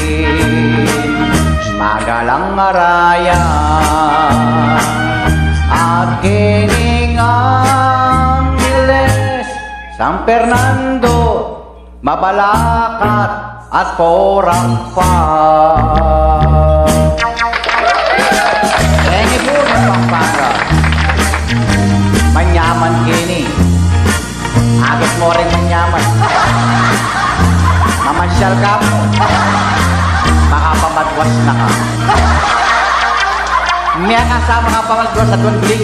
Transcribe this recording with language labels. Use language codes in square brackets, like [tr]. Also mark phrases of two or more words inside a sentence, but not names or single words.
[pam] Magalang araya at kining Angeles, San Fernando, Mabalacat at Porampa. [en] Thank you po ng Pampanga. [pam] Manyaman kini, agad mo rin manyaman. Mamasyal ka mo, makapamadwas na ka. Miya ka sa mga pamadwas sa Dunbling.